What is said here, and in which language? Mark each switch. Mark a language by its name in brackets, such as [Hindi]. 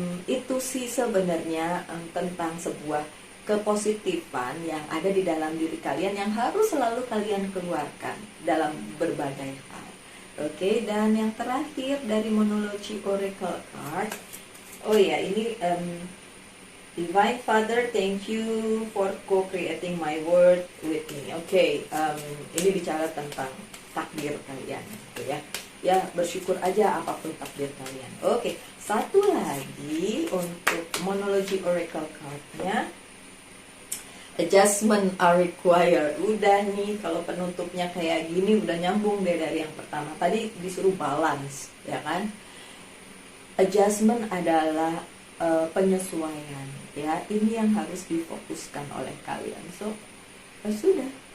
[Indonesian] Itu sih sebenarnya tentang sebuah kepositifan yang ada di dalam diri kalian yang harus selalu kalian keluarkan dalam berbagai hal. Oke, dan yang terakhir dari Monology Oracle Card. Oh ya, ini [English] Divine Father, thank you for co-creating my word with me. [Indonesian] Oke, ini bicara tentang takdir kalian gitu ya. Ya, bersyukur aja apapun takdir kalian. Oke, satu lagi untuk Monology Oracle Card-nya. [English] Adjustment are required. [Indonesian] Udah nih, kalau penutupnya kayak gini udah nyambung deh dari yang pertama. Tadi disuruh balance, ya kan? Adjustment adalah penyesuaian, ya. Ini yang harus difokuskan oleh kalian. So, sudah.